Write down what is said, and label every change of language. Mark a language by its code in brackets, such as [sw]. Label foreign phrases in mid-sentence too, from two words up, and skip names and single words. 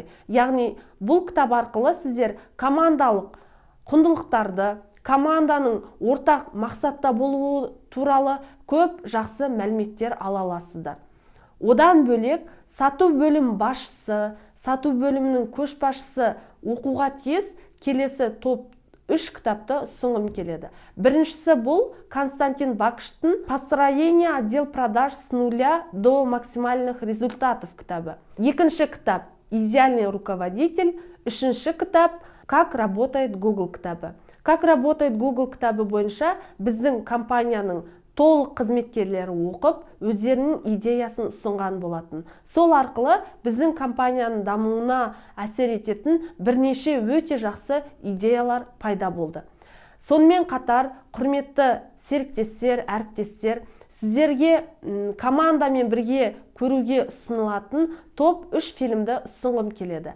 [kk] Яғни бұл кітап арқылы сіздер командалық құндылықтарды, команданың ортақ мақсатта болуы туралы көп жақсы мәліметтер ала аласыздар. Одан бөлек сату бөлім басшысы, сату бөлімінің көшбасшысы оқуға тиіс келесі топ 3 кітапты ұсынғым келеді. Біріншісі бұл Константин Бакштың «Построение отдел продаж с нуля до максимальных результатов» кітабы. Екінші кітап «Идеальный руководитель». Үшінші кітап «Как работает Google» кітабы. «Как работает Google» кітабы бойынша біздің компанияның толық қызметкерлері оқып, өздерінің идеясын ұсынған болатын. Сол арқылы біздің компанияның дамуына әсер ететін бірнеше өте жақсы идеялар пайда болды. Сонымен қатар, құрметті серіктестер, әріптестер, сіздерге командамен бірге көруге ұсынылатын топ 3 фильмді ұсынғым келеді.